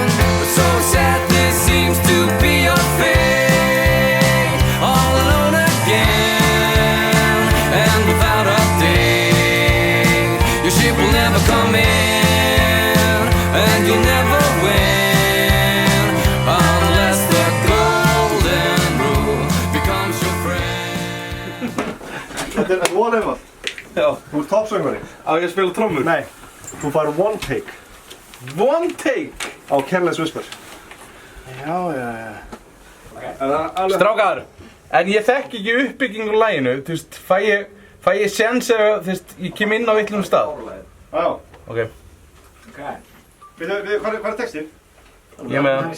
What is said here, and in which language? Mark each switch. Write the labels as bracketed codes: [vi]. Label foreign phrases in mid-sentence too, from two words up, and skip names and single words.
[en] But so sad this seems to be your fate, all alone again, and without a date. Your ship will never come in, and you'll never win, unless the golden rule becomes your friend. [is] Þetta er [en] one ever. [is] Já. Þú ert toppsöngvari. Á ég að spila trommur? Nei, þú fær [en] one take One take? [is] á Careless Whisper. Já. Strákar, en ég þekki ekki uppbyggingu á laginu, þú veist, fæ ég séns ef, þú veist, ég kem inn á villum stað? Já. Ok. Við, hvað er textinn? Ég með það.